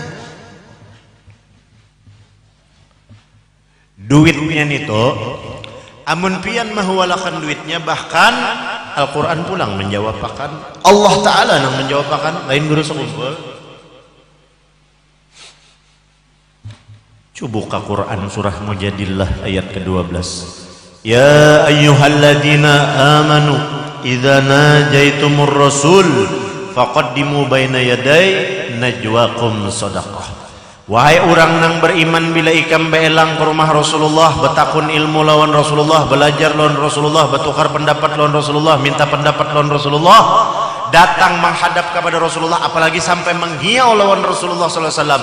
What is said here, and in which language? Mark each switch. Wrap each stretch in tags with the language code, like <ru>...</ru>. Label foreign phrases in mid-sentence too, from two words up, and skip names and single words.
<bjn>Duitnya itu amun pian mahuwalakan duitnya, bahkan Al-Quran pulang menjawab akan Allah Ta'ala yang menjawab akan lain guru sekumpul. Coba Quran surah Mujadillah ayat ke-12.</bjn> <ar>يا أيها الذين آمنوا إذا ناجيتم الرسول فقدموا بين يدي نجواكم صدقة.</ar> <bjn>Wahai orang nang beriman, bila ikam beelang ke rumah Rasulullah, betakun ilmu lawan Rasulullah, belajar lawan Rasulullah, bertukar pendapat lawan Rasulullah, minta pendapat lawan Rasulullah, datang menghadap kepada Rasulullah, apalagi sampai menghiau lawan Rasulullah SAW.</bjn>